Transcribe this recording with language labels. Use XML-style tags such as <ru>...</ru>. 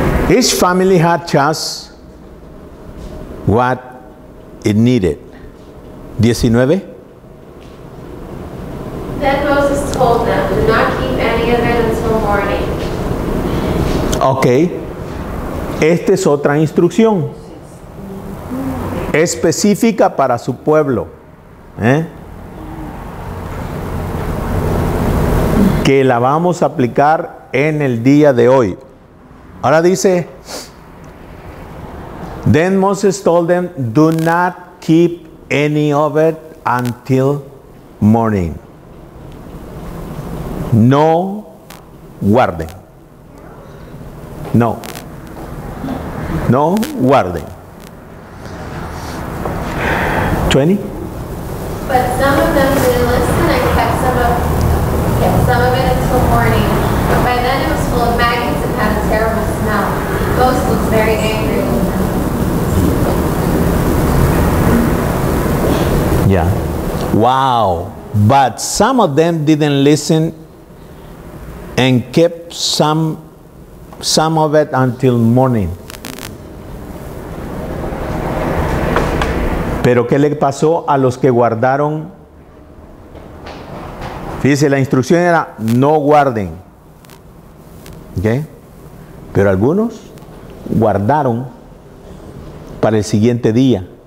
<en>Each family had just what it needed. 19. Then Moses told them, do not keep any of it until morning. Ok.</en> <es>Esta es otra instrucción específica para su pueblo, que la vamos a aplicar en el día de hoy. Ahora dice,</es> <en>then Moses told them, do not keep any of it until morning.</en> <es>No guarden. No. no guarden. 20.</es> <en>But some of them didn't listen and kept some of it until morning. But by then it was full of maggots and had a terrible smell. Moses was very angry with them. Yeah. Wow. But some of them didn't listen and kept some of it until morning.</en> <es>Pero ¿qué le pasó a los que guardaron? Fíjese, la instrucción era no guarden. ¿Ok? Pero algunos guardaron para el siguiente día.</es>